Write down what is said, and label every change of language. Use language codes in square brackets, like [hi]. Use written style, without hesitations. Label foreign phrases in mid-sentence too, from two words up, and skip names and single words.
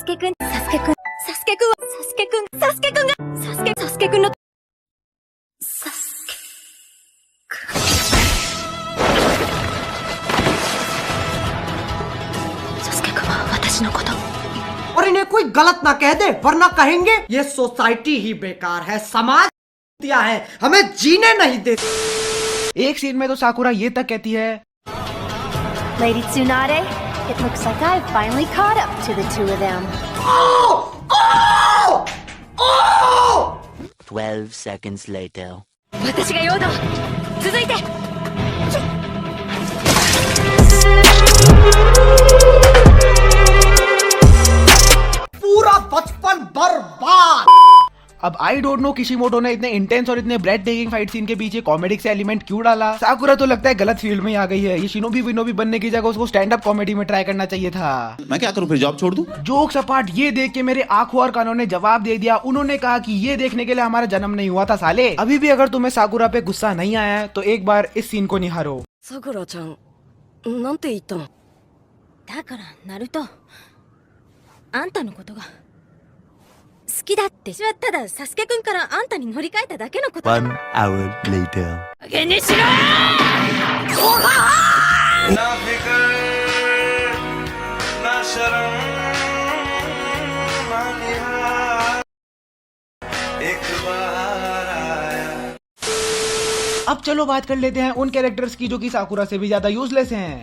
[hi] और इन्हें कोई गलत ना कह दे, वरना कहेंगे ये सोसाइटी ही बेकार है, समाज दिया है, हमें जीने नहीं देते। एक सीन में तो साकुरा ये तक कहती है, [en] Lady Tsunade, it looks like I've finally caught up to the two of them. 12 seconds later. [ja] 私が用だ。続いて。 [hi] पूरा बचपन बर्बाद। अब [en] I don't know [hi] किशिमोटो ने इतने इंटेंस और इतने [en] bread taking fight scene [hi] के पीछे कॉमेडिक से एलिमेंट क्यों डाला। साकुरा तो लगता है गलत फील्ड में आ गई है। ये शिनोबी विनोबी बनने की जगह उसको [en] stand up comedy [hi] में ट्राई करना चाहिए था। मैं क्या करूं फिर, जॉब छोड़ दूं? [en] jokes apart, [hi] ये देख के मेरे आंखों और कानों ने जवाब दे दिया। उन्होंने कहा कि ये देखने के लिए हमारा जन्म नहीं हुआ था साले। अभी भी अगर तुम्हें साकुरा पे गुस्सा नहीं आया है तो एक बार इस सीन को निहारो। [ja] साकुरा-chan, なんて言ったの？だからナルト、あんたのことが好きだって。私はただサスケくんからあんたに乗り換えただけのこと。 [en] 1 hour later. [ja] 加減にしろー！ [hi] ना फिक्र ना शर्म ना लिहाज, एक बार आया। अब चलो बात कर लेते हैं उन कैरेक्टर्स की जो कि साकुरा से भी ज्यादा यूजलेस हैं।